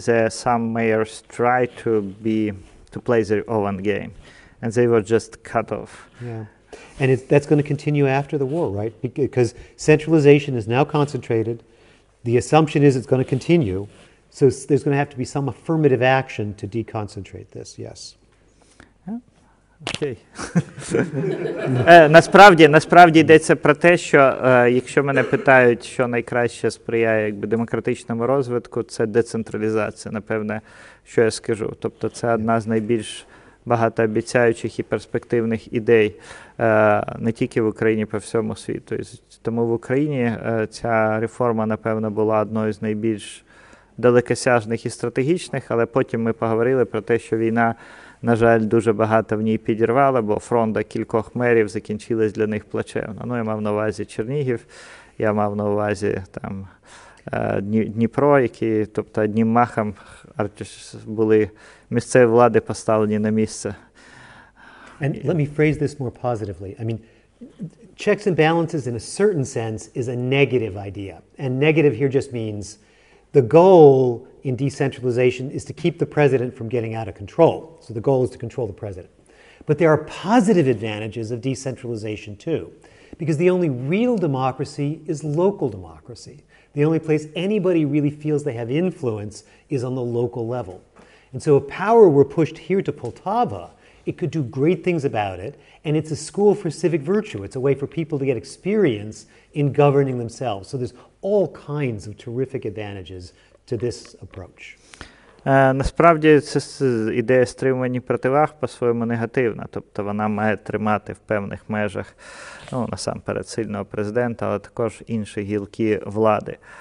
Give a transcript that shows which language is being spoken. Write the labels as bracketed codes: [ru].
[en] Some mayors try to play their own game, and they were just cut off. Yeah, and that's going to continue after the war, right? Because centralization is now concentrated. The assumption is it's going to continue, so there's going to have to be some affirmative action to deconcentrate this, yes. Окей. [uk] Насправді йдеться про те, що якщо мене питають, що найкраще сприяє демократичному розвитку, це децентралізація, напевне, що я скажу. Тобто це одна з найбільш багатообіцяючих і перспективних ідей не тільки в Україні, по всьому світу. Тому в Україні ця реформа, напевно, була одною з найбільш далекосяжних і стратегічних, але потім ми поговорили про те, що війна, на жаль, дуже багато в ній підірвала, бо фронта кількох мерів закінчилась для них плачевно. Я мав на увазі Чернігів, я мав на увазі Дніпро, які, тобто, одним махом були місцеві влади поставлені на місце. [en] And let me phrase this more positively. I mean, checks and balances in a certain sense is a negative idea. And negative here just means the goal in decentralization is to keep the president from getting out of control. So the goal is to control the president. But there are positive advantages of decentralization too, because the only real democracy is local democracy. The only place anybody really feels they have influence is on the local level. And so if power were pushed here to Poltava, it could do great things about it, and it's a school for civic virtue. It's a way for people to get experience in governing themselves. So there's all kinds of terrific advantages to this approach. [uk] Насправді, це ідея стримування противаг по-своєму негативна. Тобто вона має тримати в певних межах, насамперед, сильного президента, але також інші гілки влади.